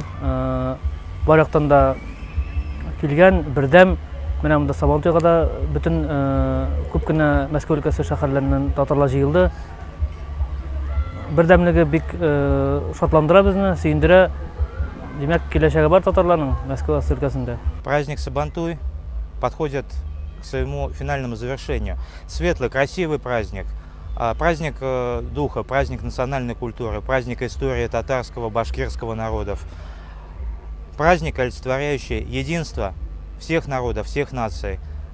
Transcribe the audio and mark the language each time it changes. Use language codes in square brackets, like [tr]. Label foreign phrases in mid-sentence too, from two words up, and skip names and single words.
[tt] Бар яктан да килгән бердәм. Менә монда сабантуйга да бөтен күп кенә Мәскәү өлкәсе шәһәрләреннән татарлар җыелды. Бердәмлеге бик шатландыра безне, сөендерә. Демәк, киләчәге бар татарларның Мәскәү өлкәсендә. [ru] Праздник Сабантуй подходит к своему финальному завершению. Светлый, красивый праздник. Праздник духа, праздник национальной культуры, праздник истории татарского, башкирского народов. Праздник, олицетворяющий единство всех народов, всех наций.